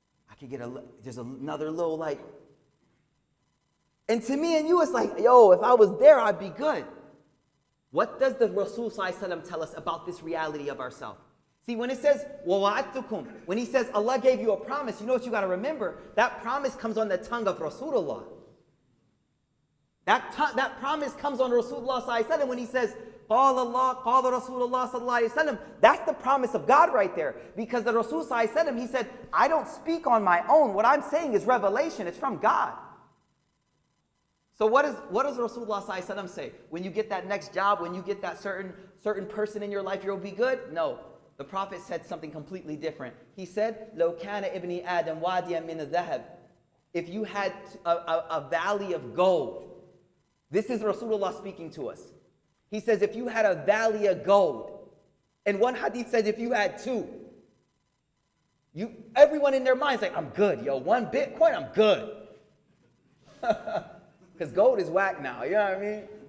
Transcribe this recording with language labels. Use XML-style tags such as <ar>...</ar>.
<en>I could get there's another little like, and to me and you, it's like, yo, if I was there, I'd be good. What does the Rasul ﷺ tell us about this reality of ourselves? See, when it says, وَوَعَدْتُكُمْ, when he says Allah gave you a promise, you know what you got to remember? That promise comes on the tongue of Rasulullah. That promise comes on Rasulullah ﷺ when he says,</en> <ar>قال الله قال رسول الله صلى الله عليه وسلم.</ar> <en>That's the promise of God right there. Because the Rasul ﷺ, he said, I don't speak on my own. What I'm saying is revelation. It's from God. So what does Rasulullah ﷺ say? When you get that next job, when you get that certain person in your life, you'll be good? No. The Prophet said something completely different. He said,</en> <ar>لو كان ابن آدم واديا من الذهب.</ar> <en>If you had a valley of gold. This is Rasulullah speaking to us. He says, if you had a valley of gold, and one hadith says, if you had two, everyone in their mind's like, I'm good, yo. 1 Bitcoin, I'm good. Because gold is whack now, you know what I mean?</en>